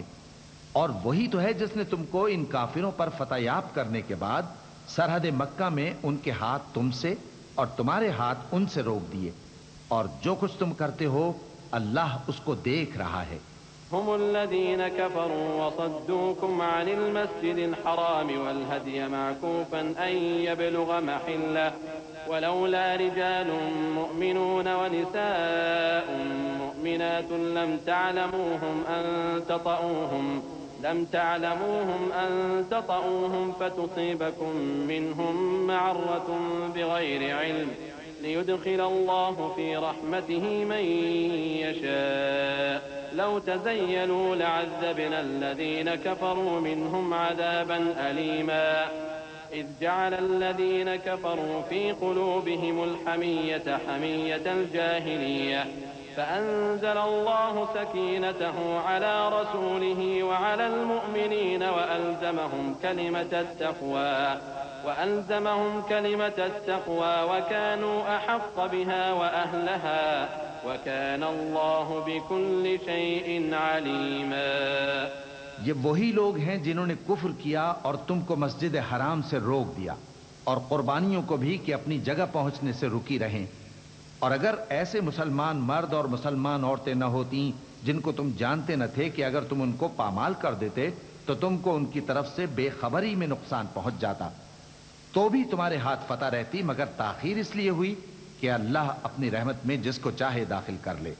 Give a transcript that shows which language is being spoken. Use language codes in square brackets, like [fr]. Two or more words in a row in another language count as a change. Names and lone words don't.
[hi] और वही तो है जिसने तुमको इन काफिरों पर फतहयाब करने के बाद सरहद मक्का में उनके हाथ तुमसे और तुम्हारे हाथ उनसे रोक दिए, और जो कुछ तुम करते हो अल्लाह उसको देख रहा है। [ar] هم الذين كفروا وصدوكم عن المسجد الحرام والهدي معكوفا أن يبلغ محله ولولا رجال مؤمنون ونساء مؤمنات لم تعلموهم أن تطئوهم فتصيبكم منهم معرة بغير علم ليدخل الله في رحمته من يشاء لو تزيلوا لعذبنا الذين كفروا منهم عذابا أليما إذ جعل الذين كفروا في قلوبهم الحمية حمية الجاهلية فأنزل الله سكينته على رسوله وعلى المؤمنين وألزمهم كلمة التقوى وكانوا أحق بها وأهلها وكان الله بكل شيء عليما. [hi] ये वही लोग हैं जिन्होंने कुफ्र किया और तुमको मस्जिद हराम से रोक दिया, और कुर्बानियों को भी कि अपनी जगह पहुंचने से रुकी रहें। और अगर ऐसे मुसलमान मर्द और मुसलमान औरतें न होती जिनको तुम जानते न थे कि अगर तुम उनको पामाल कर देते तो तुमको उनकी तरफ से बेखबरी में नुकसान पहुंच जाता, तो भी तुम्हारे हाथ फतह रहती, मगर ताखीर इसलिए हुई कि अल्लाह अपनी रहमत में जिसको चाहे दाखिल कर ले।